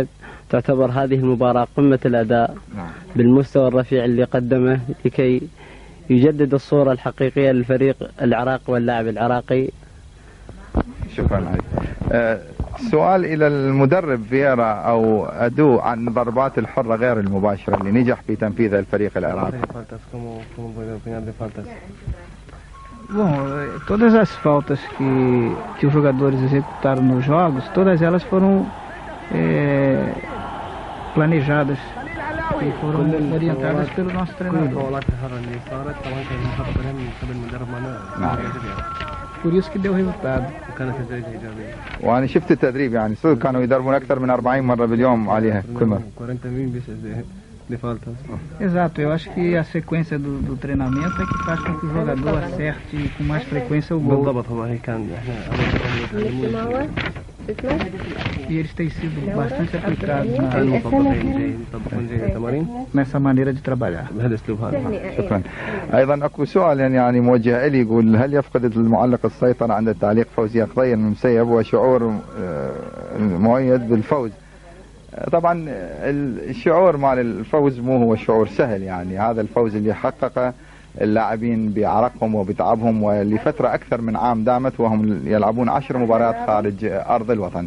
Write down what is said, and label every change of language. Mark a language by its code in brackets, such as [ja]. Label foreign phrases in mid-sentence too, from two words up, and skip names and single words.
[ar] تعتبر هذه المباراة قمة الأداء بالمستوى الرفيع اللي قدمه لكي يجدد الصورة الحقيقية للفريق العراقي واللاعب العراقي. شكرا عليك. سؤال إلى المدرب فييرا أو أدو عن ضربات الحرة غير المباشرة اللي نجح في تنفيذها الفريق العراقي. [pt] Bom, todas as faltas que os jogadores executaram nos jogos, todas elas foram planejadas e foram orientadas pelo nosso treinador. Por isso que deu resultado. [ar] وأنا شفت التدريب يعني صدق كانوا يدربون أكثر من 40 مرة باليوم عليها كل مرة. [pt] Exato, eu acho que a sequência do treinamento é que faz com que o jogador acerte com mais frequência o gol. E eles têm sido bastante aplicados nessa maneira de trabalhar. [ar] شكرا. أيضا أكو سؤال يعني موجه إلي، يقول هل يفقد المعلق السيطرة عند التعليق فوزي قضية المسيب وشعور مؤيد بالفوز؟ طبعا الشعور مال الفوز مو هو شعور سهل، يعني هذا الفوز اللي حققه اللاعبين بعرقهم وبتعبهم ولفترة أكثر من عام دامت وهم يلعبون 10 مباريات خارج أرض الوطن.